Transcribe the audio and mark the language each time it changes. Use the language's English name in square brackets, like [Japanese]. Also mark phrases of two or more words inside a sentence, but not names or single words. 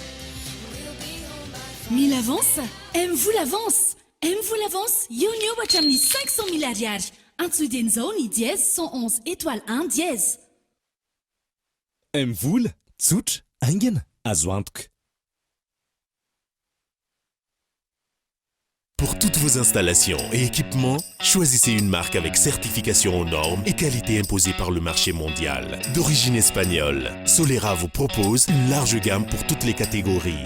[French] Mille avance, M-Voula avance. [Malagasy] M-Voula avance, eo hatramin'ny 500 000 ariary. Antsodin'izao ny dièse 111 étoile 1 dièse. M-Voula, tsotra, aingana, azo antoka. [French] Pour toutes vos installations et équipements, choisissez une marque avec certification aux normes et qualité imposée par le marché mondial. D'origine espagnole, Solera vous propose une large gamme pour toutes les catégories.